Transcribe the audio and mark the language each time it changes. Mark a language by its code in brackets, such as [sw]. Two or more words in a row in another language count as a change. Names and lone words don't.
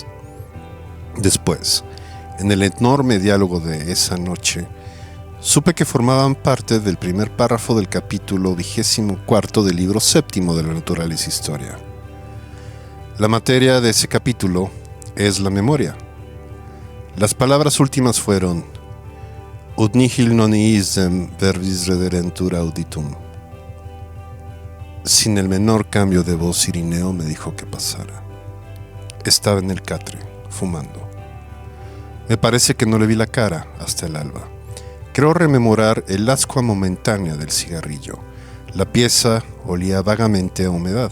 [es] Después, en el enorme diálogo de esa noche, supe que formaban parte del primer párrafo del capítulo 24 del libro séptimo de la Naturalis Historia. La materia de ese capítulo es la memoria. Las palabras últimas fueron [la] ut nihil non isdem verbis rederentur auditum. [es] Sin el menor cambio de voz, Irineo me dijo que pasara. Estaba en el catre, fumando. Me parece que no le vi la cara hasta el alba. Creo rememorar el ascua momentánea del cigarrillo. La pieza olía vagamente a humedad.